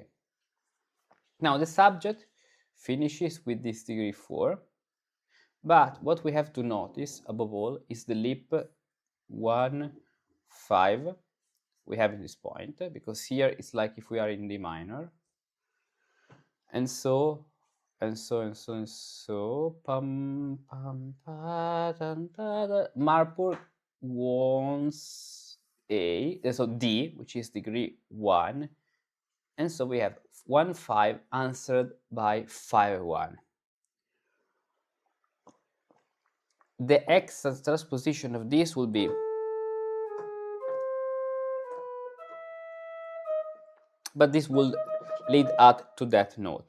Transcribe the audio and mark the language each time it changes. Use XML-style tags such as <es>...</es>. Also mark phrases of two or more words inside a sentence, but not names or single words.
<en>Now the subject finishes with this degree 4, but what we have to notice above all is the lip 1, 5 we have in this point, because here it's like if we are in D minor, and so pam pam pa, dan, da, da. Marburg wants A, so D, which is degree 1, and so we have 1 5 answered by 5 1. The exact transposition of this will be, but this will lead up to that note.</en>